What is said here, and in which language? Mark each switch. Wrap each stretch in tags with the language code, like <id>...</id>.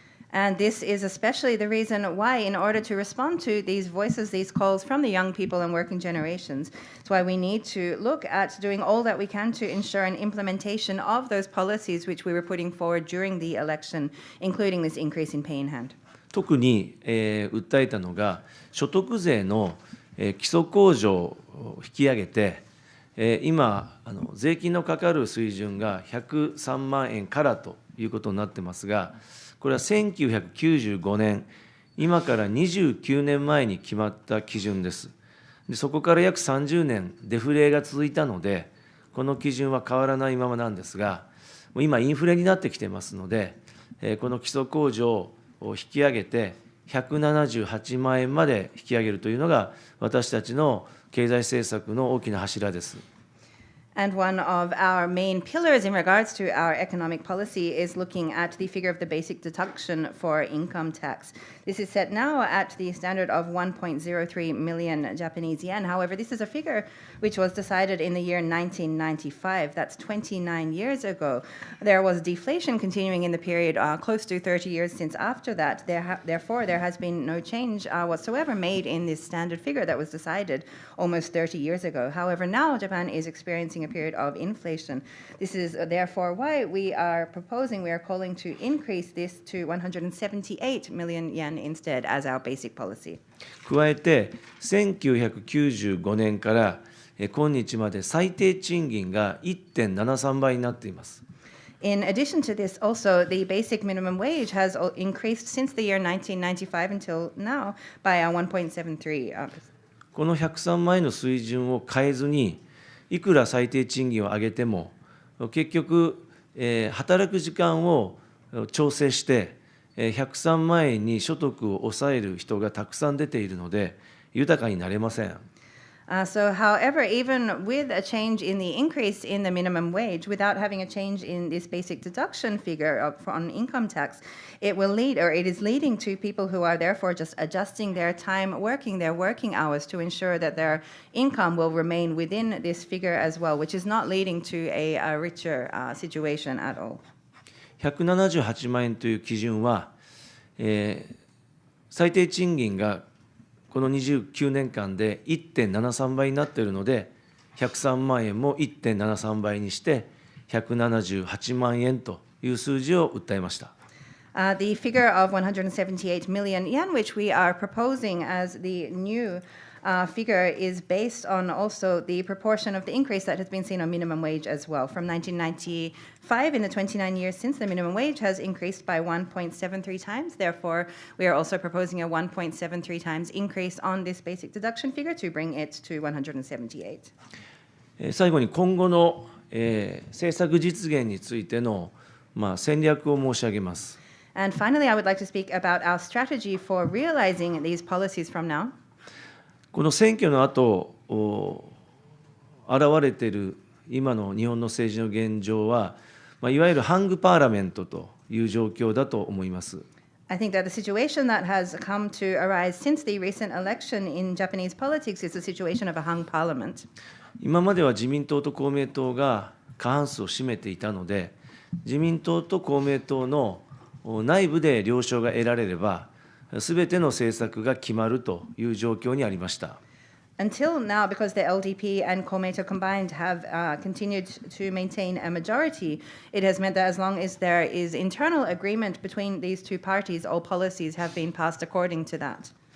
<en>And this is especially the reason why, in order to respond to these voices, these calls from the young people and working generations, it's why we need to look at doing all that we can to ensure an implementation of those policies which we were putting forward during the election, including this increase in pay in hand.</en> <ja>特に、訴えたのが、所得税の、基礎控除を引き上げて、今税金のかかる水準が103万円からということになってますが、これは1995年、今から29年前に決まった基準です。でそこから約30年、デフレが続いたので、この基準は変わらないままなんですが、今、インフレになってきてますので、この基礎控除を引き上げて、178万円まで引き上げるというのが、私たちの経済政策の大きな柱です。</ja> <en>And one of our main pillars in regards to our economic policy is looking at the figure of the basic deduction for income tax. This is set now at the standard of 1.03 million Japanese yen. However, this is a figure which was decided in the year 1995. That's 29 years ago. There was deflation continuing in the period close to 30 years since after that. Therefore, there has been no change whatsoever made in this standard figure that was decided almost 30 years ago. However, now Japan is experiencing a period of inflation. This is therefore why we are calling to increase this to 178 million yen instead as our basic policy.</en> <ja>加えて、1995年から今日まで最低賃金が 1.73 倍になっています。</ja> <en>In addition to this, also, the basic minimum wage has increased since the year 1995 until now by 1.73%.</en> <ja>この103万円の水準を変えずに、いくら最低賃金を上げても、結局、働く時間を調整して、103万円に所得を抑える人がたくさん出ているので、豊かになれません。</ja> <en>So, however, even with a change in the increase in the minimum wage, without having a change in this basic deduction figure on income tax, it is leading to people who are therefore just adjusting their time working, their working hours to ensure that their income will remain within this figure as well, which is not leading to a richer situation at all.</en> <ja>178万円という基準は、最低賃金がこの29年間で 1.73 倍になっているので、103万円も 1.73 倍にして、178万円という数字を訴えました。</ja> <en>The figure of 178 million yen, which we are proposing as the new figure, is based on also the proportion of the increase that has been seen on minimum wage as well. From 1995, in the 29 years since, the minimum wage has increased by 1.73 times. Therefore, we are also proposing a 1.73 times increase on this basic deduction figure to bring it to 178.</en> <ja>最後に今後の、政策実現についての、戦略を申し上げます。</ja> <en>And finally, I would like to speak about our strategy for realizing these policies from now.</en> <ja>この選挙の後現れている今の日本の政治の現状は、いわゆるハングパーラメントという状況だと思います。</ja> <en>I think that the situation that has come to arise since the recent election in Japanese politics is the situation of a hung parliament.</en> <ja>今までは自民党と公明党が過半数を占めていたので、自民党と公明党の内部で了承が得られれば、すべての政策が決まるという状況にありました。</ja> <en>Until now, because the LDP and Komeito combined have continued to maintain a majority, it has meant that as long as there is internal agreement between these two parties, all policies have been passed according to that.</en>